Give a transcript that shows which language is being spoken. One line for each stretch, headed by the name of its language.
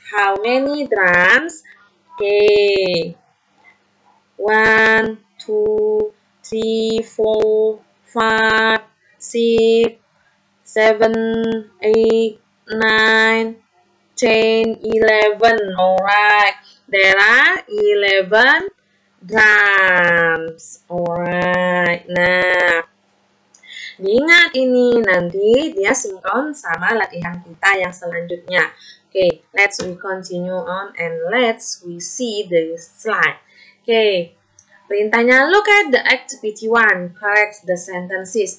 English: How many drums? Okay, 1, 2, 3, 4, 5, 6, 7, 8, 9, 10, 11. Alright, there are 11 drums.
Indonesian: Alright, nah, diingat ini nanti dia sinkron sama latihan kita yang selanjutnya.
English: Okay, let's we continue on and let's we see the slide. Okay, perintahnya look at the activity 1, correct the sentences.